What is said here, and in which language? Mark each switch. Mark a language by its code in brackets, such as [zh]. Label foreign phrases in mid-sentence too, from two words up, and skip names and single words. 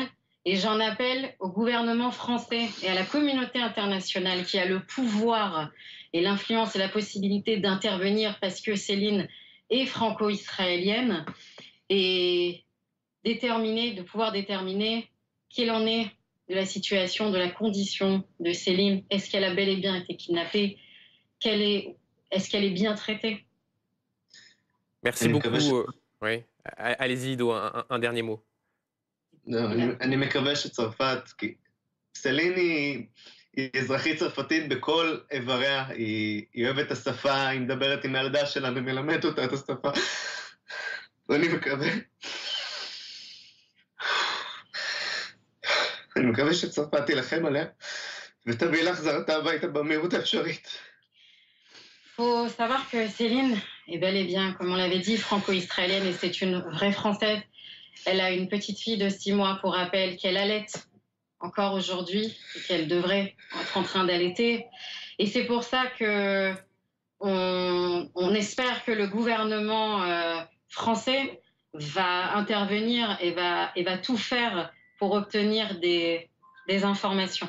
[fr] Et j'en appelle au gouvernement français et à la communauté internationale qui a le pouvoir et l'influence et la possibilité d'intervenir parce que Céline est franco-israélienne et de pouvoir déterminer quelle en est de la situation, de la condition de Céline. Est-ce qu'elle a bel et bien été kidnappée? Est-ce qu'elle est bien traitée? Merci beaucoup. Oui. Allez-y, Ido, un dernier mot. [he] אני מקווה שצרפת, כי סלין היא אזרחית צרפתית בכל איבריה, היא אוהבת את השפה, היא מדברת עם הילדה שלה ומלמדת אותה את השפה. ואני מקווה שצרפת תילחם עליה ותביא להחזרתה הביתה במהירות האפשרית. [fr] Faut savoir que Céline est bel et bien, comme on l'avait dit, franco-israélienne et c'est une vraie Française. Elle a une petite fille de 6 mois, pour rappel, qu'elle allaite encore aujourd'hui et qu'elle devrait être en train d'allaiter. Et c'est pour ça que on espère que le gouvernement français va intervenir et va tout faire pour obtenir des informations.